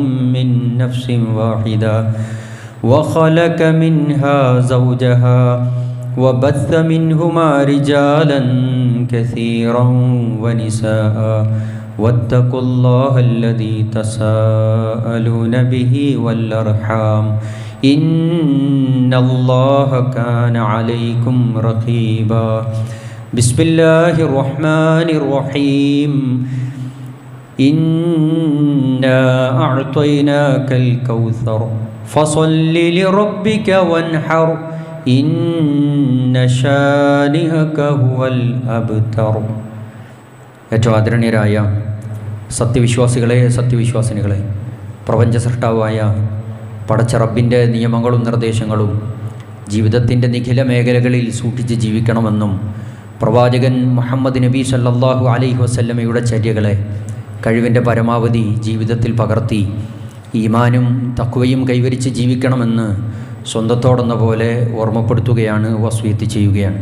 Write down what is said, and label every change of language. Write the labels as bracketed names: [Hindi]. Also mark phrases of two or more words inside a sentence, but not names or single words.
[Arabic] من نفس واحدة وخلق منها زوجها وبث منهما رجالا كثيرا ونساء واتقوا الله الذي تساءلون به والأرحام إن الله كان عليكم رقيبا بسم الله الرحمن الرحيم إنا أعطيناك الكوثر فصل لربك وانحر إن شانئك هو الأبتر. [Malayalam] ഏറ്റവും ആദരണീയരായ സത്യവിശ്വാസികളെ, സത്യവിശ്വാസിനികളെ, പ്രപഞ്ച സൃഷ്ടാവായ പടച്ച റബ്ബിൻ്റെ നിയമങ്ങളും നിർദ്ദേശങ്ങളും ജീവിതത്തിൻ്റെ നിഖില മേഖലകളിൽ സൂക്ഷിച്ച് ജീവിക്കണമെന്നും പ്രവാചകൻ മുഹമ്മദ് നബി [Arabic] صلى الله عليه وسلم [Malayalam] ചര്യകളെ കഴിവിൻ്റെ പരമാവധി ജീവിതത്തിൽ പകർത്തി ഈമാനും തഖ്വയും കൈവരിച്ച് ജീവിക്കണമെന്ന് സ്വന്തത്തോടെന്ന പോലെ ഓർമ്മപ്പെടുത്തുകയാണ്, വസ്വീയത്ത് ചെയ്യുകയാണ്.